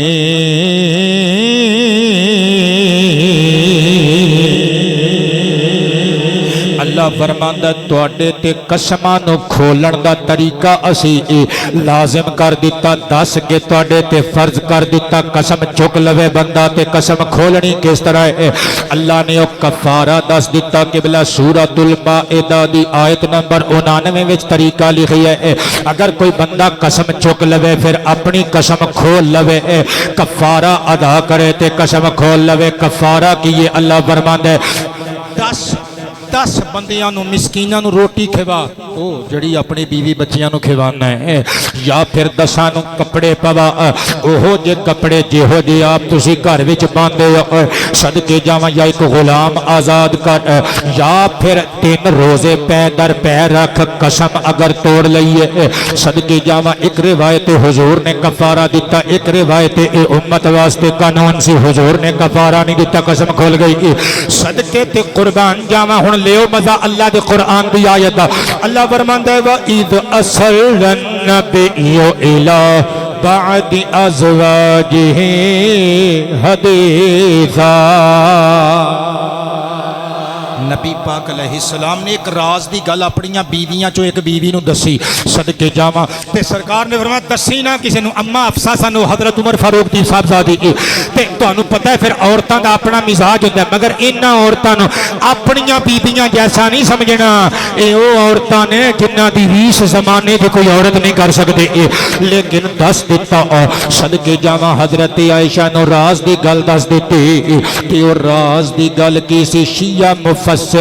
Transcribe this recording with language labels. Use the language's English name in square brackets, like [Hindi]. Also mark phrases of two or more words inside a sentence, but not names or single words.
[Punjabi] اللہ فرماندا تواڈے تے قسماں نو کھولن دا طریقہ اسی لازم کر دیتا دس کے تواڈے تے فرض کر دیتا قسم چک لوے بندہ تے قسم کھولنی کس طرح ہے اللہ نے او کفارہ دس دیتا قبلہ سورۃ المائدہ دی آیت نمبر 99 وچ طریقہ لکھی ہے اگر کوئی بندہ قسم چک لوے پھر اپنی قسم کھول لوے کفارہ ادا کرے تے قسم کھول لوے کفارہ کیے اللہ فرماندا ہے 10 10 ਬੰਦਿਆਂ ਨੂੰ ਮਿਸਕੀਨਾਂ ਨੂੰ ਰੋਟੀ ਖਵਾ ਉਹ ਜਿਹੜੀ ਆਪਣੀ ਬੀਵੀ ਬੱਚਿਆਂ ਨੂੰ ਖਵਾਉਣਾ ਹੈ ਜਾਂ ਫਿਰ 10 ਨੂੰ ਕੱਪੜੇ ਪਵਾ ਉਹ ਜੇ ਕੱਪੜੇ ਜਿਹੋ ਜਿਹੇ ਆਪ ਤੁਸੀਂ ਘਰ ਵਿੱਚ ਪਾਉਂਦੇ ਹੋ ਸਦਕੇ ਜਾਵਾਂ ਜਾਂ ਇੱਕ ਗੁਲਾਮ ਆਜ਼ਾਦ ਕਰ ਜਾਂ ਫਿਰ 3 ਰੋਜ਼ੇ ਪੈ ਦਰ ਪੈ ਰੱਖ ਕਸਮ ਅਗਰ ਤੋੜ ਲਈਏ ਸਦਕੇ ਜਾਵਾਂ ਇੱਕ ਰਿਵਾਇਤ ਹੁਜ਼ੂਰ ਨੇ ਕਫ਼ਾਰਾ ਦਿੱਤਾ ਇੱਕ ਰਿਵਾਇਤ ਏ ਉੱਮਤ ਵਾਸਤੇ ਕਾਨੂੰਨ ਸੀ ਹੁਜ਼ੂਰ ਨੇ ਕਫ਼ਾਰਾ ਨਹੀਂ ਦਿੱਤਾ ਕਸਮ ਖੁੱਲ੍ਹ ਗਈ ਸਦਕੇ ਤੇ ਕੁਰਬਾਨ ਜਾਵਾਂ ਹੁਣ ਲਿਓ ਮਜ਼ਾ ਅੱਲ੍ਹਾ ਦੇ ਕੁਰਾਨ ਦੀ ਆਇਤ ਦਾ ਅੱਲ੍ਹਾ ਫ਼ਰਮਾਂਦਾ ਹੈ [Arabic] وإذ أسر النبي إلى بعض أزواجه [Punjabi] ਹਦੀਸਾਂ ਨਬੀ ਪਾਕ ਅਲੈਹਿੱਸਲਾਮ ਨੇ ਇੱਕ ਰਾਜ਼ ਕੀ ਗੱਲ ਅਪਣੀਆਂ ਬੀਵੀਆਂ ਚੋਂ ਇੱਕ ਬੀਵੀ ਨੂੰ ਦੱਸੀ ਸਦਕੇ ਜਾਵਾਂ ਤੇ ਸਰਕਾਰ ਨੇ ਫ਼ਰਮਾਇਆ ਦੱਸੀਂ ਨਾ ਕਿਸੇ ਨੂੰ ਅੰਮਾ ਹਫ਼ਸਾ ਸਾਨੂੰ ਹਜ਼ਰਤ ਉਮਰ ਫ਼ਾਰੂਕ ਦੀ ਸਾਹਿਬਜ਼ਾਦੀ ਤੇ ਤੁਹਾਨੂੰ ਪਤਾ ਹੈ ਫਿਰ ਔਰਤਾਂ ਦਾ ਆਪਣਾ ਮਿਜ਼ਾਜ ਹੁੰਦਾ ਮਗਰ ਇਨ੍ਹਾਂ ਔਰਤਾਂ ਨੂੰ ਅਪਣੀਆਂ ਬੀਬੀਆਂ ਜੈਸਾ ਨਹੀਂ ਸਮਝਣਾ ਇਹ ਉਹ ਔਰਤਾਂ ਨੇ ਜਿਨ੍ਹਾਂ ਦੀ ਰੀਸ ਜ਼ਮਾਨੇ ਦੀ ਕੋਈ ਔਰਤ ਨਹੀਂ ਕਰ ਸਕਦੀ ਲੇਕਿਨ ਦੱਸ ਦਿੱਤਾ ਸਦਕੇ ਜਾਵਾਂ ਹਜ਼ਰਤ ਆਇਸ਼ਾ ਨੂੰ ਰਾਜ਼ ਦੀ ਗੱਲ ਦੱਸ ਦਿੱਤੀ ਤੇ ਓ ਰਾਜ਼ ਦੀ ਗੱਲ ਕੀ ਸੀ ਸ਼ੀਆ ਮੁਫ਼ੱਸਿਰ